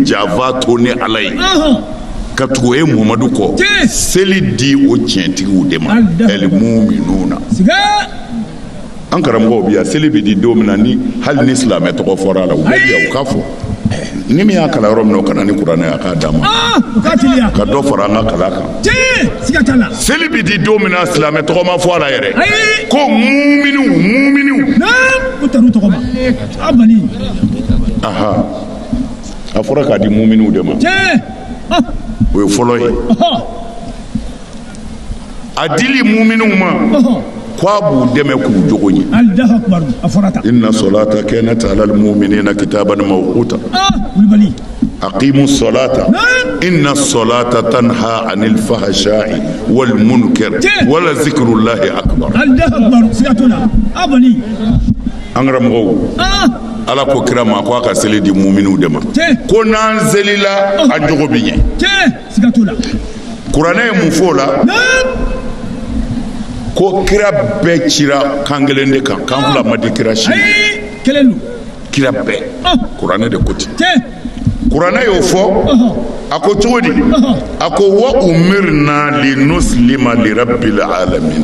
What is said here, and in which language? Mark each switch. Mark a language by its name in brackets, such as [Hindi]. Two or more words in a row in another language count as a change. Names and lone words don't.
[Bambara] janfa to ni ala ye ka tugu ye Muhamadu kɔ seli di o tiɲɛtigiw de ma al-muminuna an karamɔgɔw bi yan seli bɛ di don min na ni hali ni silamɛ tɔgɔ fɔra a la u bɛ bi yan u k'a fɔ ni min y'a kalan yɔrɔ min na o ka na ni kuranɛ ye a k'a d'a ma ka dɔ fara an ka kalan kan seli bɛ di don min na silamɛ tɔgɔ ma fɔ a la yɛrɛ ko muminiw aha a fɔra k'a di muminiw de ma o ye fɔlɔ ye a dili muminiw ma k'a b'u dɛmɛ k'u jogo ɲɛ [Arabic] إن الصلاة كانت على المؤمنين كتابا موقوتا أقم الصلاة إن الصلاة تنهى عن الفحشاء والمنكر ولذكر الله أكبر [Bambara] an karamɔgɔw ala ko kira ma ko a ka seli di muminiw de ma ko n'an selila a jogo bɛ ɲɛ kuranɛ ye mun fɔ o la ko kira bɛɛ cira kan kelen de kan kan fila ma di kira si kira bɛɛ kuranɛ de ko ten ko kuranɛ y'o fɔ a ko cogo di a ko [Arabic] وأمرنا لنسلم لرب العالمين